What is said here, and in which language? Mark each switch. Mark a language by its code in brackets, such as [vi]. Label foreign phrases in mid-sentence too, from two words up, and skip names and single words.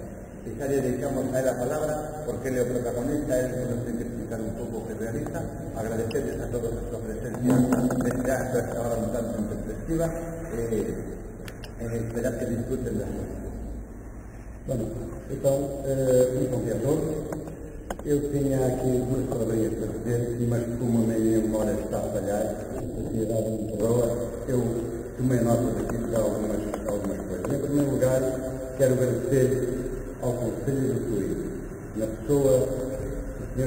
[gl] E xa lle deixamos a él a palabra, porque ele é o protagonista, ele nos ten que explicar un pouco o que realiza. Agradecerles a todos a súa presencia neste acto, esta hora un tanto intempestiva, e esperar que disfruten da súa. Bueno, [pt] então, muito bom a todos. Eu tinha aqui duas palavrinhas para dizer, mas como a minha memória está a falhar, a sociedade muito boa, eu tomei nota daqui de algumas coisas. Em primeiro lugar, quero agradecer ao Conselho do Turismo, na pessoa do Sr.